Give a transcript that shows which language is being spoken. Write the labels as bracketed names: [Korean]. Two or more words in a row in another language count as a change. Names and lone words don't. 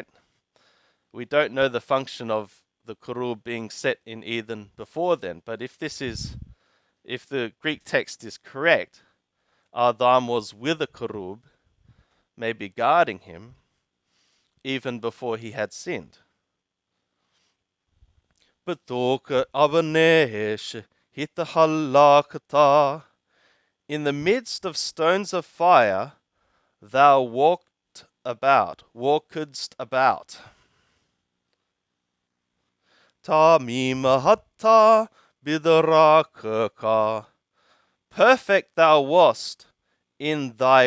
[English] We don't know the function of the kerub being set in Eden before then, but if the Greek text is correct, Adam was with a kerub, maybe guarding him, even before he had sinned. [Hebrew] בתוך אבני אש התהלכת, [English] in the midst of stones of fire, thou walkedst about. [Hebrew] תמים אתה בדרכיך, [English] perfect thou wast in thy